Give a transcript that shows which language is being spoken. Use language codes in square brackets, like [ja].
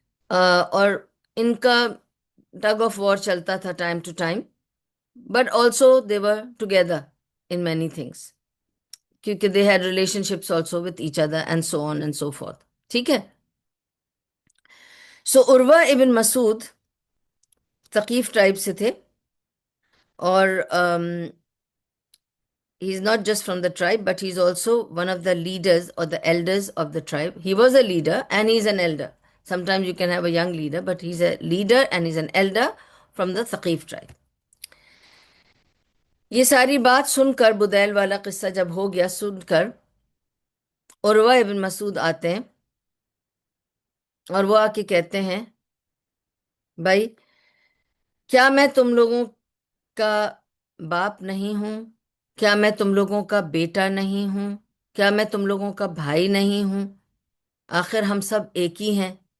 [ur] اور ان کا tug of war چلتا تھا time to time, [en] But also they were together in many things, کیونکہ they had relationships also with each other and so on and so forth. [ur] ٹھیک ہے. سو عروہ ابن مسعود ثقیف tribe سے تھے. [en] اور he is not just from the tribe, but he is also one of the leaders or the elders of the tribe. He was a leader and he is an elder. Sometimes you can have a young leader, but he's a leader and he's an elder from the Thaqif tribe. [ur] یہ ساری بات سن کر، بدیل والا قصہ جب ہو گیا سن کر، عروہ ابن مسعود آتے ہیں اور وہ آ کے کہتے ہیں، بھائی کیا میں تم لوگوں کا باپ نہیں ہوں؟ کیا میں تم لوگوں کا بیٹا نہیں ہوں؟ کیا میں تم لوگوں کا بھائی نہیں ہوں؟ آخر ہم سب ایک ہی ہیں.